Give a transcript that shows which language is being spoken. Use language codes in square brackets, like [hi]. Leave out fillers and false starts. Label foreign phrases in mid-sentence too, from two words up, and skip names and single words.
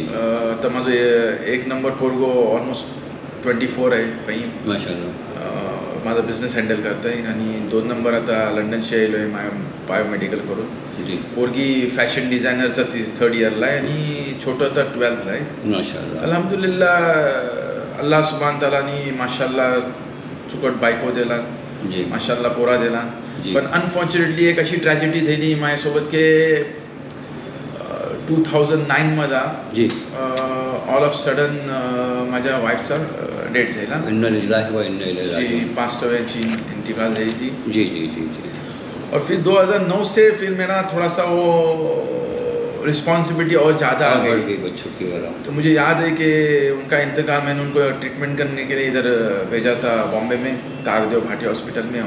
[mr] तर माझं 1 नंबर पोरगो ऑलमोस्ट 24 आहे काही। माशाल्लाह। माझा बिझनेस हँडल करतोय आणि 2 नंबर आता लंडनशी आलोय बायोमेडिकल करून। जी। पोरगी [en] fashion designer [mr] 3rd इयरला आहे आणि छोटं तर 12thला आहे। माशाल्लाह। अल्हम्दुलिल्लाह, अल्लाह सुब्हान तालानी माशाल्लाह चुकट बायको दिला जी माशाल्लाह पोरा दिला जी. पण अनफॉर्च्युनेटली एक अशी ट्रॅजेडी झाली माझ्यासोबत की 2009 मध्ये जी. [en] all of sudden [mr] माझ्या वाईफचा डेथ झाला. [ar] إنا لله و إنا إليه शी राजिऊन. [en] passed away, [hi] ची इंतकाल हुई थी. जी जी जी जी. और फिर 2009 से फिर मेरा थोड़ा सा वो रिस्पॉन्सिबिलिटी और ज़्यादा आ बढ़ गई. गई बच्चों की वाला. तो मुझे याद है कि उनका इंतकाल मैंने उनको ट्रीटमेंट करने के लिए इधर भेजा था बॉम्बे में तारदेव भाटी हॉस्पिटल में.